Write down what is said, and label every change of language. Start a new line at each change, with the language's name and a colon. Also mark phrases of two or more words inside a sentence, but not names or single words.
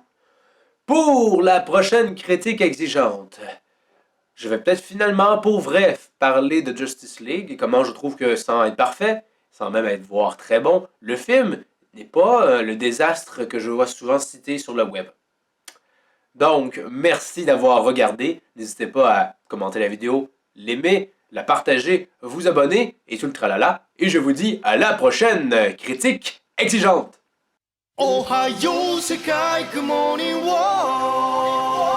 French: Pour la prochaine critique exigeante, je vais peut-être finalement, pour vrai, parler de Justice League et comment je trouve que, sans être parfait, sans même être voire très bon, le film n'est pas le désastre que je vois souvent cité sur le web. Donc, merci d'avoir regardé. N'hésitez pas à commenter la vidéo, l'aimer, la partager, vous abonner et tout le tralala. Et je vous dis à la prochaine critique exigeante.
Japanese: おはよう世界
English: Good morning world